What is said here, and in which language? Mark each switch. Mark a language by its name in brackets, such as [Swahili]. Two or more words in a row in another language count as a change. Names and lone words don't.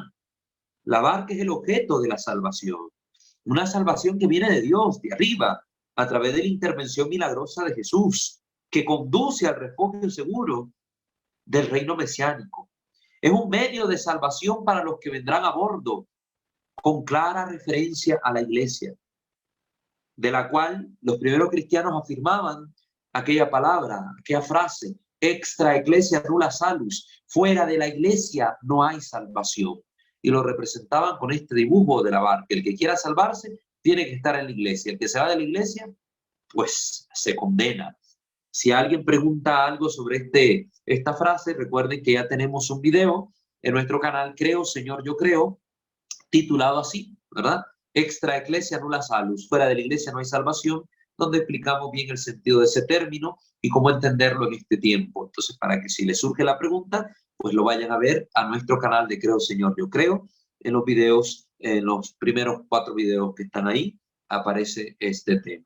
[Spanish] La barca es el objeto de la salvación. Una salvación que viene de Dios, de arriba, a través de la intervención milagrosa de Jesús, que conduce al refugio seguro del reino mesiánico. Es un medio de salvación para los que vendrán a bordo, con clara referencia a la iglesia, de la cual los primeros cristianos afirmaban aquella palabra, aquella frase, [Latin] extra ecclesia nulla salus, [Spanish] fuera de la iglesia no hay salvación. Y lo representaban con este dibujo de la barca. El que quiera salvarse tiene que estar en la iglesia. El que se va de la iglesia, pues se condena. Si alguien pregunta algo sobre esta frase, recuerden que ya tenemos un video en nuestro canal Creo, Señor, yo creo, titulado así, ¿verdad? [Latin] Extra ecclesia nulla salus, [Spanish] fuera de la iglesia no hay salvación, donde explicamos bien el sentido de ese término y cómo entenderlo en este tiempo. Entonces, para que si les surge la pregunta, pues lo vayan a ver a nuestro canal de Creo, Señor, yo creo. En los videos, en los primeros 4 videos que están ahí, aparece este tema.